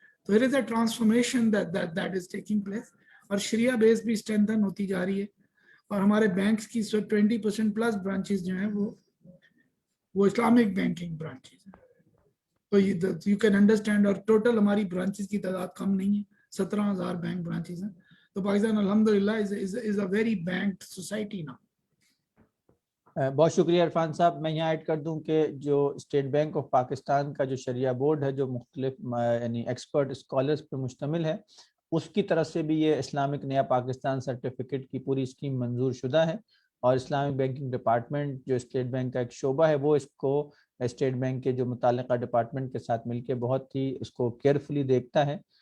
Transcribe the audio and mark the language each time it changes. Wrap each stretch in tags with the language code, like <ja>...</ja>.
<ur>تو</ur> <en>there is a transformation that is taking place,</en> <ur>اور شریعہ بیس بھی اسٹرینتھن ہوتی جا رہی ہے, اور ہمارے بینکس کی 20% پلس برانچز جو ہیں وہ اسلامک بینکنگ برانچز ہیں. تو یو کین انڈرسٹینڈ, اور ٹوٹل ہماری برانچز کی تعداد کم نہیں ہے, 17,000 بینک برانچز ہیں. تو</ur> <en>پاکستان الحمدللہ is a very banked society now.</en> <ur>بہت شکریہ عرفان صاحب. میں یہاں ایڈ کر دوں کہ جو اسٹیٹ بینک آف پاکستان کا جو شریعہ بورڈ ہے جو مختلف یعنی ایکسپرٹ اسکالرس پر مشتمل ہے، اس کی طرف سے بھی یہ اسلامک نیا پاکستان سرٹیفکیٹ کی پوری اسکیم منظور شدہ ہے، اور اسلامک بینکنگ ڈپارٹمنٹ جو اسٹیٹ بینک کا ایک شعبہ ہے وہ اس کو اسٹیٹ بینک کے جو متعلقہ ڈپارٹمنٹ کے ساتھ مل کے بہت ہی اس کو کیئرفلی دیکھتا ہے،</ur>